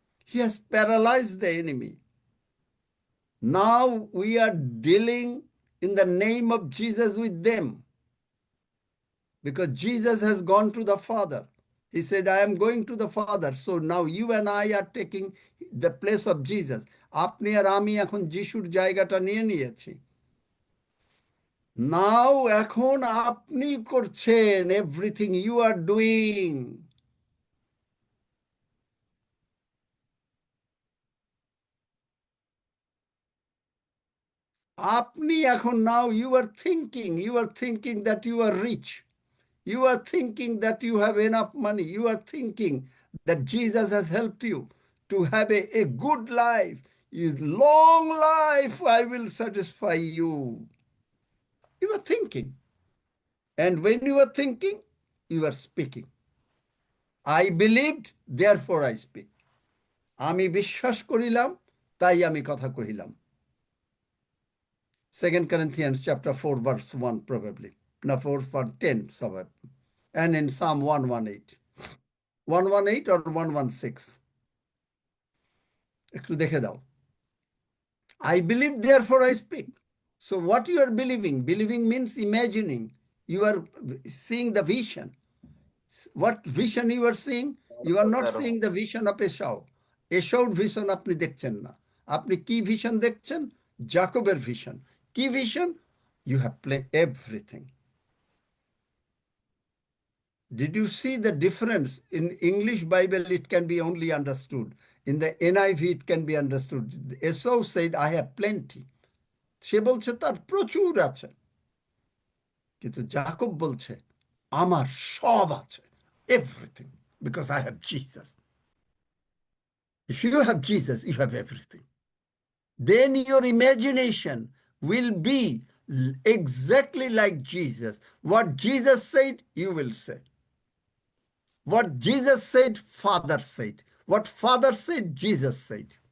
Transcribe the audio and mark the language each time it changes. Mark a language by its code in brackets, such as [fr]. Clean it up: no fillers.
[en] He has paralyzed the enemy. Now we are dealing in the name of Jesus with them. Because Jesus has gone to the Father. He said, I am going to the Father. So now you and I are taking the place of Jesus. [bn] আপনি আর আমি এখন যিশুর জায়গাটা নিয়ে নিয়েছি। [en] Now [bn] এখন আপনি করছেন [en] everything you are doing. [bn] আপনি এখন [en] now you are thinking that you are rich. You are thinking that you have enough money. You are thinking that Jesus has helped you to have a good life. Long life, I will satisfy you. You are thinking. And when you are thinking, you are speaking. I believed, therefore I speak. [bn] আমি বিশ্বাস করিলাম, তাই আমি কথা কহিলাম. [en] 2 Corinthians chapter 4, verse 1 probably. No, 4:10, somewhere. And in Psalm 118. 118 or 116. [bn] একটু দেখে দাও. [en] I believe, therefore I speak. So what you are believing? Believing means imagining. You are seeing the vision. What vision you are seeing? You are not seeing the vision of Esau. [bn] Esau's vision আপনি দেখছেন না. আপনি কি vision দেখছেন? [en] Jacob's vision. কি vision? You have played everything. Did you see the difference? In English Bible, it can be only understood. In the NIV, it can be understood. Esau said, I have plenty. [bn] সে বলছে তার প্রচুর আছে। কিন্তু জাকব বলছে, আমার সব আছে, [en] everything, because I have Jesus. If you have Jesus, you have everything. Then your imagination will be exactly like Jesus. What Jesus said, you will say. What Jesus said, Father said. What Father said, Jesus said.